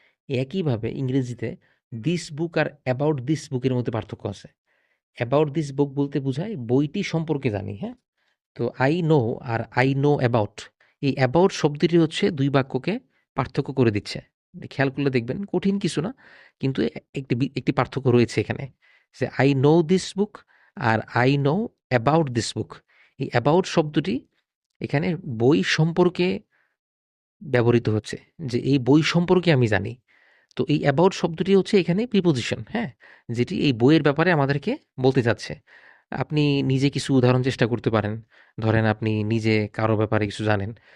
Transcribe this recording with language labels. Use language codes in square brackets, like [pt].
[bn] একইভাবে ইংরেজিতে [en] this book [bn] আর [en] about this book [bn] এর মধ্যে পার্থক্য আছে। [en] about this book [bn] বলতে বোঝায় বইটি সম্পর্কে জানি, হ্যাঁ? তো [en] I know [bn] আর [en] I know about, [bn] এই about শব্দটি হচ্ছে ২ বাক্যকে পার্থক্য করে দিচ্ছে। খেয়াল করলে দেখবেন কঠিন কিছু না। কিন্তু একটি পার্থক্য রয়েছে এখানে। [en] যে I know this book আর I know about this book। [bn] এই about শব্দটি এখানে বই সম্পর্কে ব্যবহৃত হচ্ছে। যে এই বই সম্পর্কে আমি জানি। তো এই অ্যাবাউট শব্দটি হচ্ছে এখানে প্রিপোজিশন, হ্যাঁ? যেটি এই বইয়ের ব্যাপারে আমাদেরকে বলতে চাচ্ছে। আপনি নিজে কিছু উদাহরণ চেষ্টা করতে পারেন। ধরেন আপনি নিজে কারো ব্যাপারে কিছু জানেন।